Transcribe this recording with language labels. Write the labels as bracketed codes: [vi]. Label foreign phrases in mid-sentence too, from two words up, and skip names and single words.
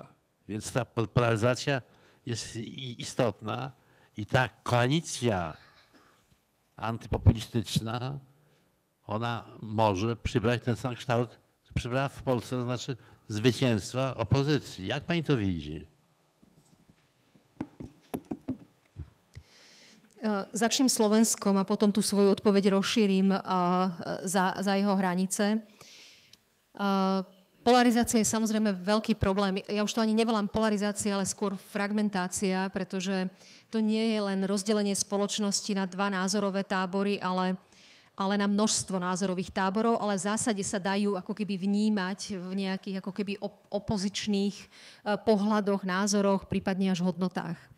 [pl] Więc ta polaryzacja jest istotna i ta koalicja antypopulistyczna, ona może przybrać ten sam kształt, przybrała w Polsce, to znaczy zwycięstwa opozycji. Jak pani to widzi? [sk] Začnem Slovenskom a potom tú svoju odpoveď rozšírim za jeho hranice. Polarizácia je samozrejme veľký problém. Ja už to ani nevolám polarizácia, ale skôr fragmentácia, pretože to nie je len rozdelenie spoločnosti na dva názorové tábory, ale na množstvo názorových táborov, ale v zásade sa dajú ako keby vnímať v nejakých ako keby opozičných pohľadoch, názoroch, prípadne až hodnotách.